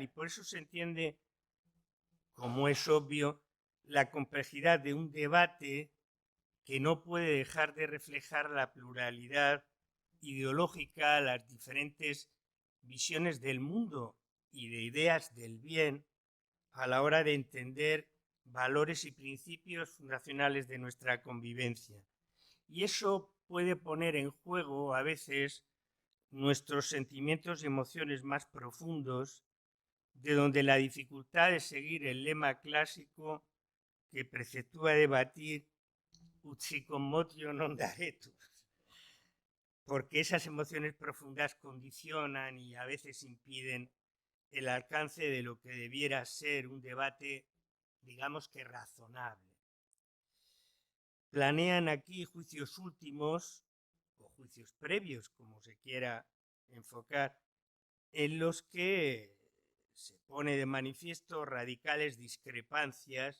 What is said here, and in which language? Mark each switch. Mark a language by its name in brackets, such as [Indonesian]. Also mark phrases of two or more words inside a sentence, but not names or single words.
[Spanish] Y por eso se entiende, como es obvio, la complejidad de un debate que no puede dejar de reflejar la pluralidad ideológica, las diferentes visiones del mundo y de ideas del bien a la hora de entender valores y principios fundacionales de nuestra convivencia. Y eso puede poner en juego a veces nuestros sentimientos y emociones más profundos, de donde la dificultad de seguir el lema clásico que preceptúa debatir [Latin] ut si commotio non daretur, [Spanish] porque esas emociones profundas condicionan y a veces impiden el alcance de lo que debiera ser un debate, digamos que razonable. Planean aquí juicios últimos o juicios previos, como se quiera enfocar, en los que se pone de manifiesto radicales discrepancias